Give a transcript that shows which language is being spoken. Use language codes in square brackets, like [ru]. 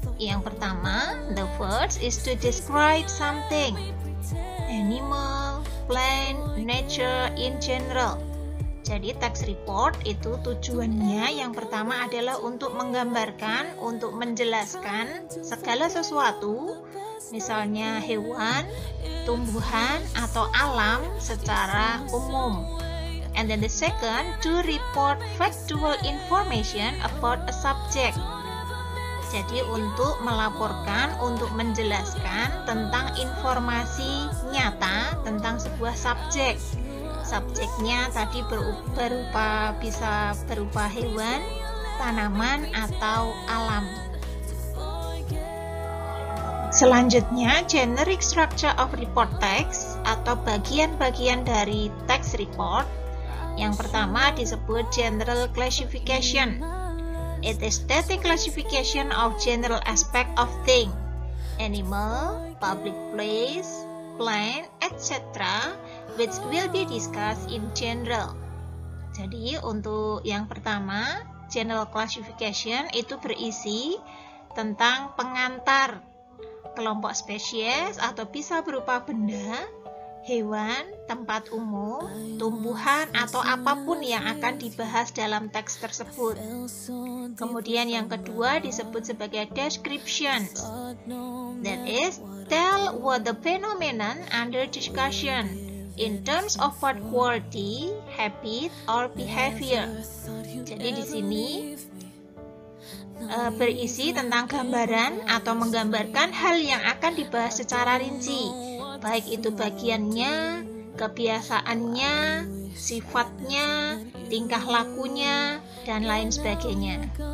[id] Yang pertama, [en] the first is to describe something. Animal, plant, nature in general. [id] Jadi teks report itu tujuannya yang pertama adalah untuk menggambarkan, untuk menjelaskan segala sesuatu, misalnya hewan, tumbuhan, atau alam secara umum. [en] And then the second, to report factual information about a subject. [id] Jadi untuk melaporkan, untuk menjelaskan tentang informasi nyata tentang sebuah subjek. Subjeknya tadi bisa berupa hewan, tanaman, atau alam. Selanjutnya, generic structure of report text atau bagian-bagian dari text report. Yang pertama disebut general classification. [en] It is static classification of general aspect of thing, animal, public place, plant, etc., which will be discussed in general. [id] Jadi untuk yang pertama, general classification itu berisi tentang pengantar kelompok spesies atau bisa berupa benda, hewan, tempat umum, tumbuhan, atau apapun yang akan dibahas dalam teks tersebut. Kemudian yang kedua disebut sebagai description. [en] That is, tell what the phenomenon under discussion in terms of part quality, habit, or behavior. [id] Jadi di sini berisi tentang gambaran atau menggambarkan hal yang akan dibahas secara rinci, baik itu bagiannya, kebiasaannya, sifatnya, tingkah lakunya, dan lain sebagainya.